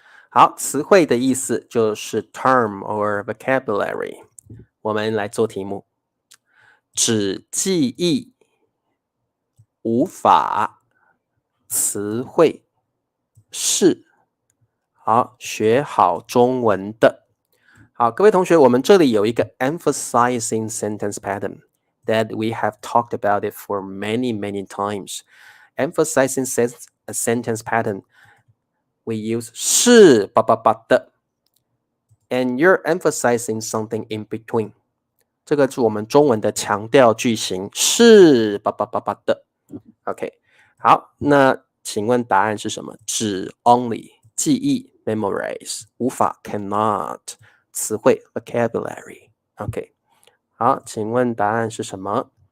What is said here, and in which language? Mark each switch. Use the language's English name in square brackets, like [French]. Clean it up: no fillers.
[Chinese] 好，词汇的意思就是 [English] term or vocabulary。 [Chinese] 我们来做题目，只记忆无法词汇是。好，学好中文的。好，各位同学，我们这里有一个 [English] emphasizing sentence pattern that we have talked about it for many times. Emphasizing a sentence pattern, we use 是的 and you're emphasizing something in between. [Chinese] 这个是我们中文的强调句型，是的。 OK， 好，那请问答案是什么？只 only 记忆 memorize 无法 cannot 词汇 vocabulary OK 好，请问答案是什么？